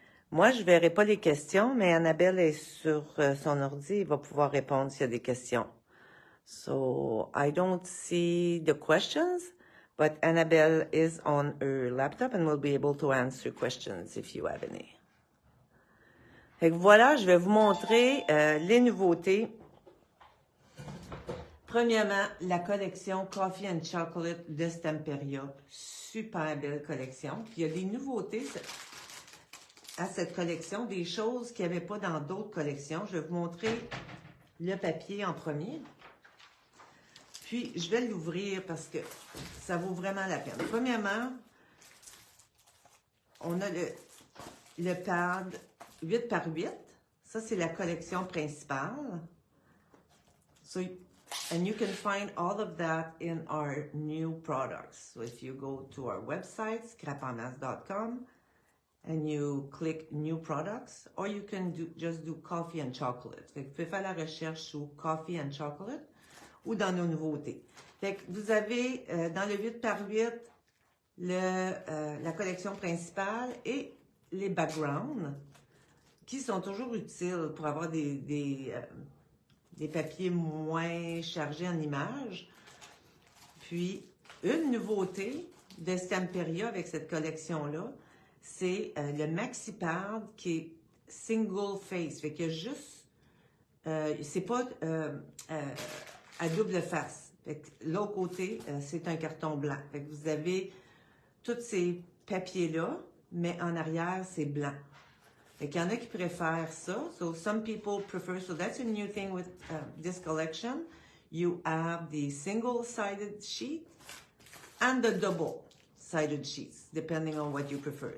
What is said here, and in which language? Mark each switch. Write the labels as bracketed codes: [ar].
[fr] Moi, je verrai pas les questions, mais Annabelle est sur son ordi. Elle va pouvoir répondre s'il y a des questions. [en] So, I don't see the questions, but Annabelle is on her laptop and will be able to answer questions if you have any. [fr] Fait que voilà, je vais vous montrer les nouveautés. Premièrement, la collection Coffee and Chocolate de Stamperia. Super belle collection. Puis il y a des nouveautés à cette collection, des choses qu'il n'y avait pas dans d'autres collections. Je vais vous montrer le papier en premier. Puis, je vais l'ouvrir parce que ça vaut vraiment la peine. Premièrement, on a le pad 8 par 8. Ça, c'est la collection principale. [en] And you can find all of that in our new products. So if you go to our website, scrapenmasse.com, and you click New Products, or you can just do Coffee and Chocolate. [fr] Fait que vous pouvez faire la recherche sur Coffee and Chocolate ou dans nos nouveautés. Fait que vous avez dans le 8 par 8 la collection principale et les backgrounds qui sont toujours utiles pour avoir des papiers moins chargés en images. Puis, une nouveauté de Stamperia avec cette collection-là, c'est le MaxiPad qui est single face. Fait qu'il y a juste, c'est pas à double face. Fait que l'autre côté, c'est un carton blanc. Fait que vous avez tous ces papiers-là, mais en arrière, c'est blanc. Fait qu'il y en a qui préfèrent ça. [en] So some people prefer, so that's a new thing with this collection. You have the single-sided sheet and the double-sided sheets, depending on what you prefer.